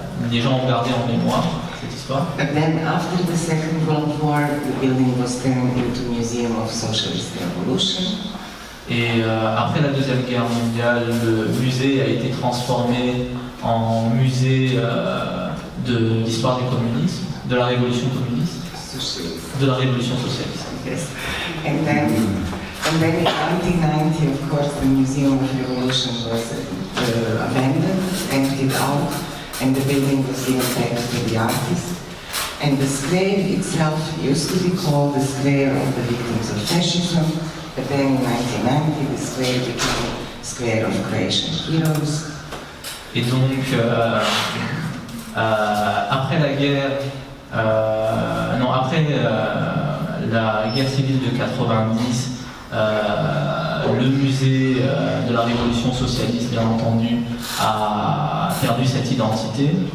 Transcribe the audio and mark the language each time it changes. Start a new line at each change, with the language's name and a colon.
French: Les gens ont gardé en mémoire cette histoire.
English: But then after the Second World War, the building was turned into Museum of Socialist Revolution.
French: Et après la Deuxième Guerre mondiale, le musée a été transformé en musée de l'histoire du communisme, de la révolution communiste, de la révolution socialiste.
English: Yes. And then in 1990, of course, the Museum of Revolution was abandoned, emptied out, and the building was given back to the artists. And the square itself used to be called the Square of the Victims of Fascism, but then in 1990, the square became Square of Croatian Heroes.
French: Et donc, après la guerre, après la guerre civile de 90, le musée de la révolution socialiste, bien entendu, a perdu cette identité.